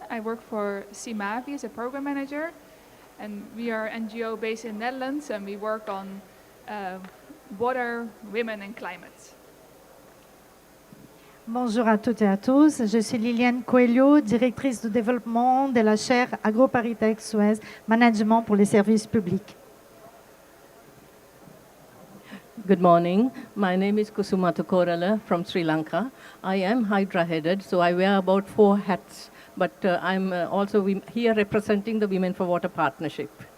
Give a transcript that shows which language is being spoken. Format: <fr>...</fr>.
<en>I work for CIMAVI as a program manager, and we are an NGO based in Netherlands, and we work on water, women and climate.</en> <fr>Bonjour à toutes et à tous, je suis Liliane Coelho, directrice de développement de la chaire AgroParisTech Suez, management pour les services publics.</fr> <en>Good morning. My name is Kusuma Korala from Sri Lanka. I am Hydra-headed, so I wear about 4 hats, but I'm also here representing the Women for Water Partnership.</en>